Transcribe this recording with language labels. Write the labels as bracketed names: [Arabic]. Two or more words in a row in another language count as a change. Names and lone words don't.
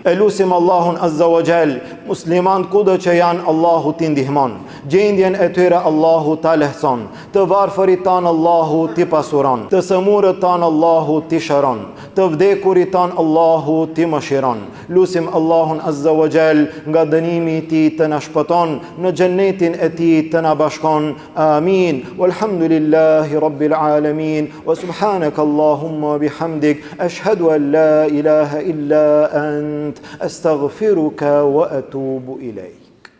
[Albanian] Elusim Allahun [Arabic] عز وجل, [Albanian] musliman kudo që janë, Allahu t'i ndihmon, gjendjen e tyre Allahu ta lehtëson, të varfërit tanë Allahu t'i pasuron, të sëmurët tanë Allahu t'i shëron, të vdekurit tanë Allahu t'i mëshiron. Lusim Allahun [Arabic] عز وجل [Albanian] nga dënimi i tij të na shpëton, në xhennetin e tij të na bashkon. Amin. [Arabic] والحمد لله رب العالمين. وسبحانك اللهم بحمدك، أشهد أن لا إله إلا أنت، أستغفرك وأتوب إليك.